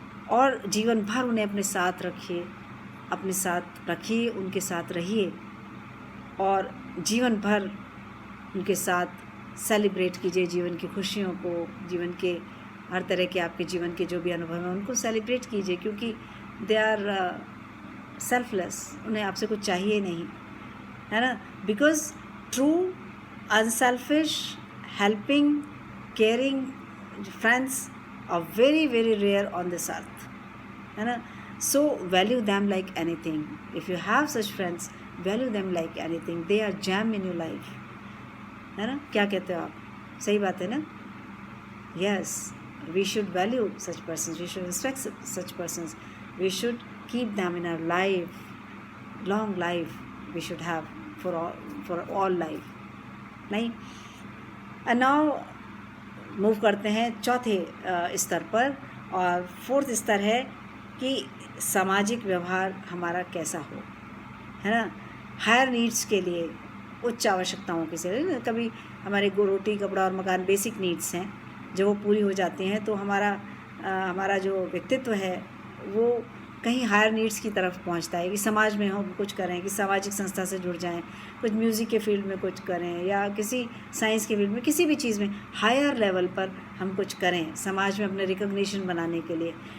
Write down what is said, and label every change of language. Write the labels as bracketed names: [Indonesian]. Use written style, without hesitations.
[Hindi] और जीवन भर उन्हें अपने साथ रखिए, उनके साथ रहिए और जीवन भर उनके साथ सेलिब्रेट कीजिए जीवन की खुशियों को, जीवन के हर तरह के आपके जीवन के जो भी अनुभव हैं उनको सेलिब्रेट कीजिए, क्योंकि [English] they are selfless, [Hindi] उन्हें आपसे कुछ चाहिए नहीं, है ना। [English] because true, unselfish, helping, caring friends are very, very rare on this earth, [Hindi] है ना। [English] So value them like anything. If you have such friends, value them like anything. They are gem in your life, [Hindi] है ना। क्या कहते हो आप? सही बात है ना। [English] Yes, we should value such persons. We should respect such persons. We should keep them in our life, long life. We should have for all life, नहीं। And now [Hindi] मूव करते हैं चौथे स्तर पर, और फोर्थ स्तर है कि सामाजिक व्यवहार हमारा कैसा हो, है ना। हायर नीड्स के लिए, उच्च आवश्यकताओं के लिए, कभी हमारे रोटी कपड़ा और मकान बेसिक नीड्स हैं, जब वो पूरी हो जाती हैं तो हमारा जो व्यक्तित्व है वो कहीं हायर नीड्स की तरफ पहुंचता है कि समाज में हम कुछ करें, कि सामाजिक संस्था से जुड़ जाएं, कुछ म्यूज़िक के फील्ड में कुछ करें, या किसी साइंस के फील्ड में, किसी भी चीज़ में हायर लेवल पर हम कुछ करें समाज में अपने रिकॉग्निशन बनाने के लिए।